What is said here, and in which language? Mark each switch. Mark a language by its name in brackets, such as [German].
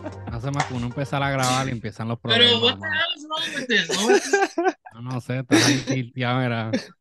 [Spanish] Hace más que uno empezar a grabar y empiezan los problemas. [English] Pero what the hell is wrong with this? [Spanish] No sé, estás ahí tilteado, mira.